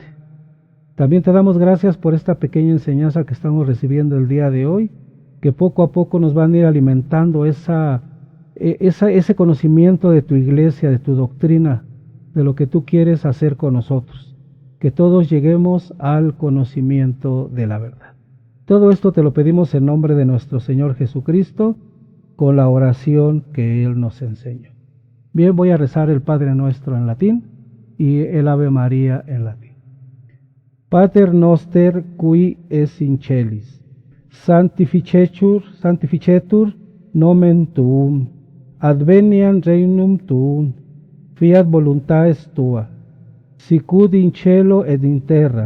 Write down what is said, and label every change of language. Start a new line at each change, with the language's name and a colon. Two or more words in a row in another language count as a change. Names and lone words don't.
Spanish: También te damos gracias por esta pequeña enseñanza que estamos recibiendo el día de hoy, que poco a poco nos van a ir alimentando ese conocimiento de tu iglesia, de tu doctrina, de lo que tú quieres hacer con nosotros, que todos lleguemos al conocimiento de la verdad. Todo esto te lo pedimos en nombre de nuestro Señor Jesucristo, con la oración que Él nos enseñó. Bien, voy a rezar el Padre Nuestro en latín y el Ave María en latín.
Latin: Pater noster qui es in celis, sanctificetur nomen tuum, adveniat regnum tuum, fiat voluntatis tua, sicut in cielo et in terra.